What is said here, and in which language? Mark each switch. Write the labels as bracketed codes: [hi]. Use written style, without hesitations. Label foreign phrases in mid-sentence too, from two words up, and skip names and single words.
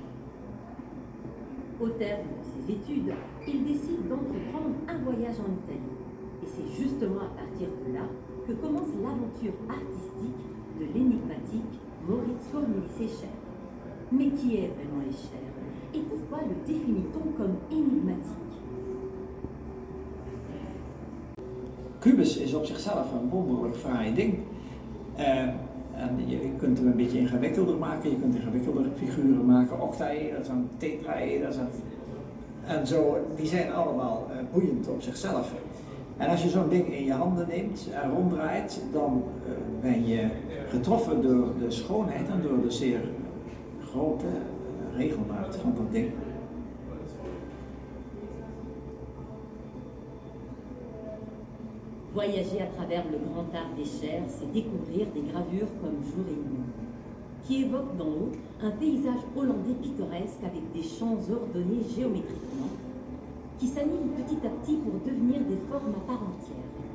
[fr] Au terme de ses études, il décide d'entreprendre un voyage en Italie. Et c'est justement à partir de là que commence l'aventure artistique de l'énigmatique Moritz Cornelis Escher. Mais qui est vraiment Escher? Et pourquoi le définit-on comme énigmatique? [nl] Kubus is op zichzelf een wonderlijk fraai ding. En je kunt hem een beetje ingewikkelder maken, je kunt ingewikkelder figuren maken. Octaeders, tetraeders en zo, die zijn allemaal boeiend op zichzelf. En als je zo'n ding in je handen neemt en ronddraait, dan ben je getroffen door de schoonheid en door de zeer grote regelmaat van dat ding. [fr] Voyager à travers le grand art d'Escher, c'est découvrir des gravures comme Jour et Nuit, qui évoquent d'en haut un paysage hollandais pittoresque avec des champs ordonnés géométriquement, qui s'animent petit à petit pour devenir des formes à part entière.